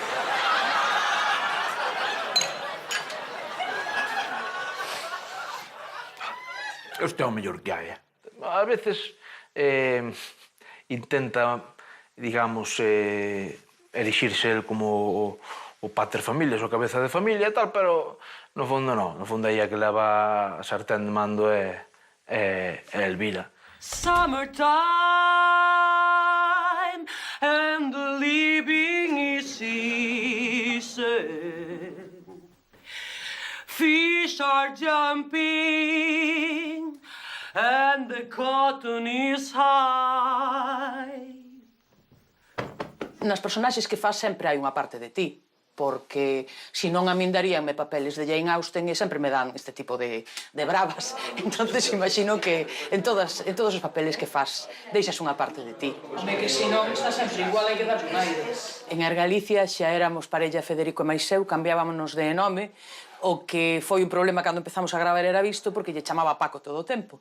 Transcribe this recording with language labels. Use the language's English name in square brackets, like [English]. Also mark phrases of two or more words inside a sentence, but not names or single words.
[Galician] Este é o mellor que hai, [Spanish] A veces [Galician] intenta, digamos, erixirse el como o [Latin] pater familias, [Galician] o cabeza de familia e tal, pero no fondo non. No fondo aí a que leva a sartén de mando é Elvira. [English] Summertime and the living is easy. Fish are jumping and the cotton is high. [Galician] Nas personaxes que faz sempre hai unha parte de ti, porque se non a min daríanme papeles de Jane Austen e sempre me dan este tipo de bravas. Entonces imagino que en todos os papeles que faz deixas unha parte de ti. Home, que se non está sempre igual, hai que dar un aire. En Argalicia xa éramos parella Federico e máis eu, cambiábamos de nome, o que foi un problema cando empezamos a gravar era visto porque lle chamaba Paco todo o tempo.